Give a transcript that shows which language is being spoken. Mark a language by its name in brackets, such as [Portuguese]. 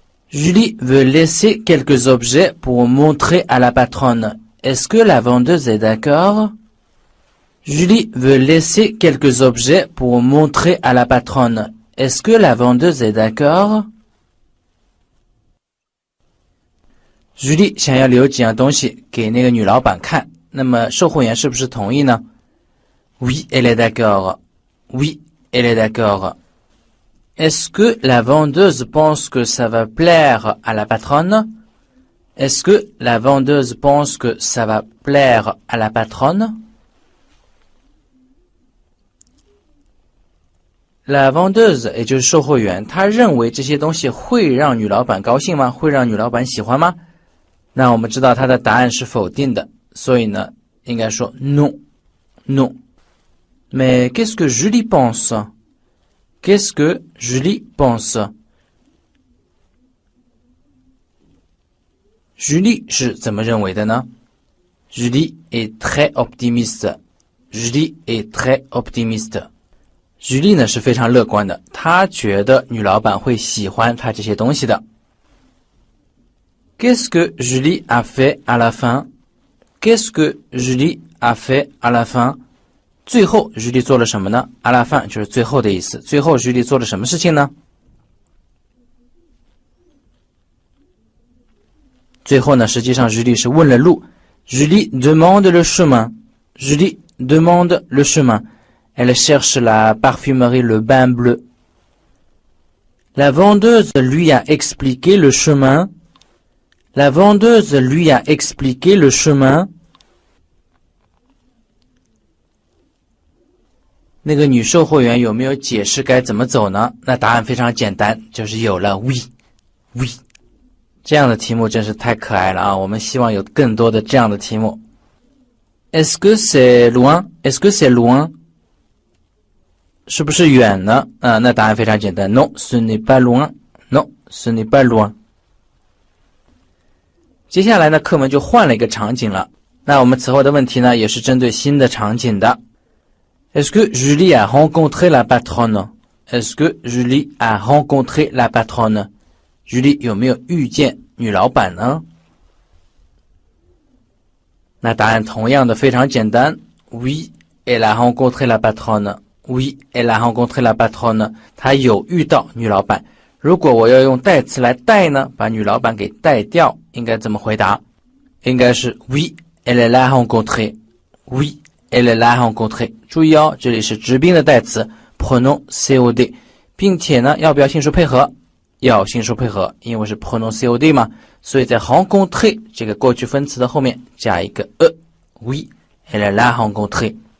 [French] Julie veut laisser quelques objets pour montrer à la patronne. Est-ce que la vendeuse est d'accord? Julie veut laisser quelques objets pour montrer à la patronne. Est-ce que la vendeuse est d'accord? [Chinese] Julie 想要留几样东西给那个女老板看，那么售货员是不是同意呢？ [French] Oui, elle est d'accord. Oui, elle est d'accord. Est-ce que la vendeuse pense que ça va plaire à la patronne? Est-ce que la vendeuse pense que ça va plaire à la patronne? La vendeuse [Chinese] 也就是售货员，她认为这些东西会让女老板高兴吗？会让女老板喜欢吗？那我们知道她的答案是否定的，所以呢，应该说 [French] non, non. Mais qu'est-ce que Julie pense? Qu'est-ce que Julie pense? [Chinese] Julie 是怎么认为的呢？ [French] Julie est très optimiste. Julie est très optimiste. [Chinese] Julie 呢是非常乐观的，她觉得女老板会喜欢她这些东西的。 [French] Qu'est-ce que Julie a fait à la fin? Qu'est-ce que Julie a fait à la fin? [Chinese] 最后 Julie 做了什么呢？ [French] à la fin [Chinese] 就是最后的意思。最后 Julie 做了什么事情呢？最后呢，实际上 Julie 是问了路。 [French] Julie demande le chemin. Julie demande le chemin. Elle cherche la parfumerie Le Bain Bleu. La vendeuse lui a expliqué le chemin. La vendeuse lui a expliqué le chemin. [Chinese] 那个女售货员有没有解释该怎么走呢？那答案非常简单，就是有了 [French] oui, oui。 [Chinese] 这样的题目真是太可爱了啊！我们希望有更多的这样的题目。 [French] Est-ce que c'est loin? Est-ce que c'est loin? [Chinese] 是不是远呢？那答案非常简单 [French] ，Non, ce n'est pas loin. Non, ce n'est pas loin. [Chinese] 接下来呢，课文就换了一个场景了。那我们此后的问题呢，也是针对新的场景的。 [French] Est-ce que Julie a rencontré la patronne? Est-ce que Julie a rencontré la patronne? [Chinese] Julie 有没有遇见女老板呢？那答案同样的非常简单。 [French] Oui, elle a rencontré la patronne. Oui, elle a rencontré la patronne. [Chinese] 她有遇到女老板。如果我要用代词来代呢，把女老板给代掉，应该怎么回答？应该是 [French] Oui, elle l'a rencontré. Oui, elle l'a rencontré. [Chinese] 注意哦，这里是直宾的代词 pronom COD， 并且呢，要不要性数配合？要性数配合，因为是 pronom COD 嘛，所以在 rencontré 这个过去分词的后面加一个 [French] Oui, elle l'a rencontré.